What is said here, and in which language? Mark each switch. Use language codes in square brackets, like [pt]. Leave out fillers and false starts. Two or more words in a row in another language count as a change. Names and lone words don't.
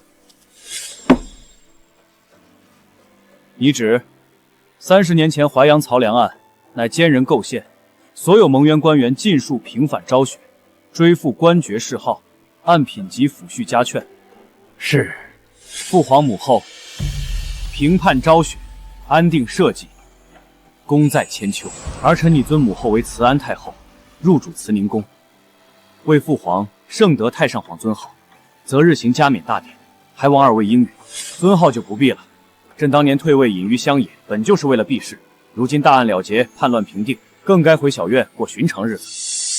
[zh] 遗旨：30年前淮陽曹良案，乃奸人構陷，所有蒙冤官员尽數平反昭雪，追復官爵諡號，按品级抚恤家眷。是。父皇母後平叛昭雪，安定社稷，功在千秋。儿臣拟尊母後為慈安太后，入主慈寧宮，為父皇盛得太上皇尊號，擇日行加冕大典，還望二位應允。尊號就不必了，朕當年退位隱於鄉野，本就是為了避世。如今大案了結，叛亂平定，更該回小院過尋常日子。